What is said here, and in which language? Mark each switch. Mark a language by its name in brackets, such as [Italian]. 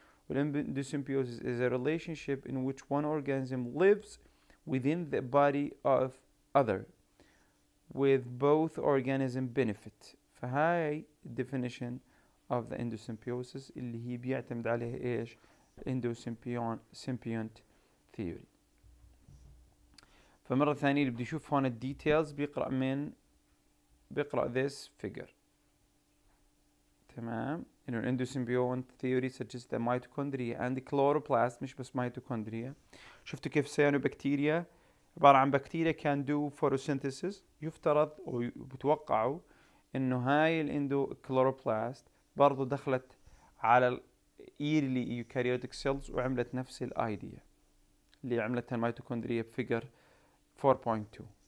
[English] والendosymbiosis is a relationship in which one organism lives within the body of other with both organism benefit. [Arabic] فهاي [English] definition of the endosymbiosis [Arabic] اللي هي بيعتمد عليها ايش؟ endosymbionт theory. فمرة ثانية اللي بده يشوف هون الديتيلز بيقرأ [English] this figure. [Arabic] تمام. [English] إنه الendosymbiont theory suggests that mitochondria and chloroplast [Arabic] مش بس [English] mitochondria. [Arabic] شفتوا كيف cyanobacteria عبارة عن بكتيريا [English] can do photosynthesis. [Arabic] يفترض وبتوقعوا إنه هاي chloroplast برضو دخلت على [English] early eukaryotic cells [Arabic] وعملت نفس الايديا اللي عملتها الميتوكوندريا بفيجر 4.2.